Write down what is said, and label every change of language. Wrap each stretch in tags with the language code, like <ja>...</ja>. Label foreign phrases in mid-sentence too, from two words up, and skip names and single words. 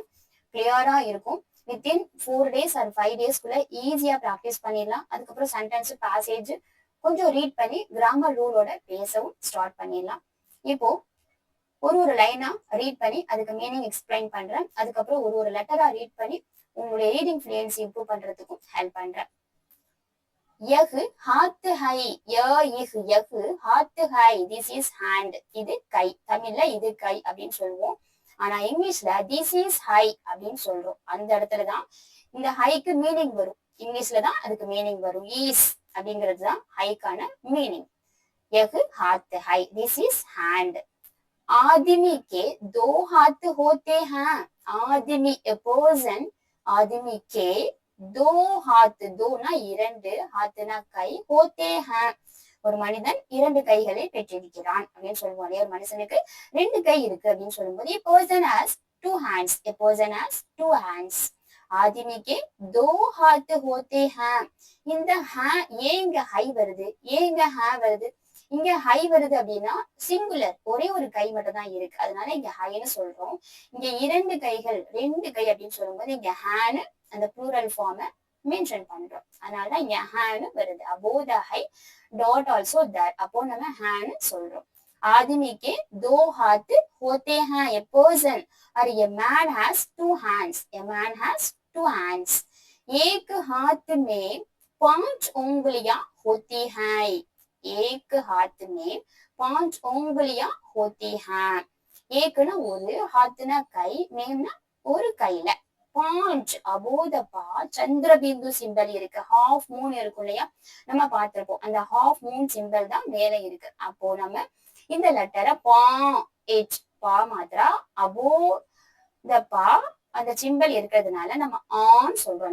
<ta>கிளியரா இருக்கும்.</ta> <en>within 4 days or 5 days</en> <ta>க்குள்ள ஈஸியா ப்ராக்டிஸ் பண்ணிடலாம். அதுக்கப்புறம்</ta> <en>sentence, passage</en> <ta>கொஞ்சம் ரீட் பண்ணி கிராமர் ரூலோட பேசவும் ஸ்டார்ட் பண்ணிடலாம். இப்போ ஒரு லைனா ரீட் பண்ணி அதுக்கு</ta> <en>meaning explain</en> <ta>பண்றேன். அதுக்கப்புறம் ஒரு லெட்டரா ரீட் பண்ணி உங்களுடைய</ta> <en>reading fluency improve</en> <ta>பண்றதுக்கும் ஹெல்ப் பண்றேன்.</ta> <hi>यह हाथ है, यह हाथ है,</hi> <en>this is hand,</en> <ta>இது கை. தமிழ்ல இது கை அப்படின்னு சொல்லுவோம். ஆனா இங்கிலீஷ்ல</ta> <en>this is</en> <ta>ஹை அப்படின்னு சொல்றோம். அந்த இடத்துலதான் இந்த ஹைக்கு மீனிங் வரும். இங்கிலீஷ்ல தான் அதுக்கு மீனிங் வரும். ஈஸ் அப்படிங்கிறது தான் ஹைக்கான மீனிங்.</ta> <hi>यह हाथ है,</hi> <en>this is hand.</en> <hi>आदमी के 2 हाथ होते हैं. आदमी</hi> <en>a person,</en> <hi>आदमी के 2 हाथ,</hi> <ta>2னா 2, हाथனா கை,</ta> <hi>होते हैं</hi> <ta>ஒரு மனிதன் 2 கைகளை பெற்றிருக்கிறான் அப்படின்னு சொல்லுவோம். ஒரு மனுஷனுக்கு 2 கை இருக்கு அப்படின்னு சொல்லும்போது</ta> <en>a person has 2 hands, a person has 2 hands.</en> <hi>आदमी के 2 हाथ होते हैं.</hi> <ta>இந்த ஏன் இங்க ஹை வருது, ஏன் இங்க வருது? இங்க ஹை வருது அப்படின்னா சிங்குலர், ஒரே ஒரு கை மட்டும் தான் இருக்கு, அதனால இங்க ஹைன்னு சொல்றோம். இங்க 2 கைகள், 2 கை அப்படின்னு சொல்லும்போது இங்க ஹேன்னு அந்த</ta> <en>plural form</en> <ta>மென்ஷன் பண்றோம். அதனாலதான் இங்க ஹேன்னு வருது.</ta> <en>above the high dot also that,</en> <ta>அப்போ நம்ம ஹேன்னு சொல்றோம்.</ta> <hi>आदमी के 2 हाथ होते हैं.</hi> <en>a person or a man has 2 hands. a man has 2 hands.</en> <hi>एक हाथ में 5 उंगलियां होती हैं. एक हाथ में 5 उंगलियां होती हैं.</hi> <ta>एकना ஒரு, हाथना கை, மேம்னா ஒரு கையில. பாஞ்ச் அபோத பா சந்திரபிந்து சிம்பல் இருக்கு.</ta> <en>half moon</en> <ta>இருக்கும் இல்லையா, நம்ம பார்த்திருப்போம். அந்த</ta> <en>half moon symbol</en> <ta>தான் மேல இருக்கு. அப்போ நம்ம இந்த லெட்டரை பா எச் பா மாத்திரா அபோ இந்த பா அந்த சிம்பல் இருக்கிறதுனால நம்ம ஆன் சொல்றோம்.</ta>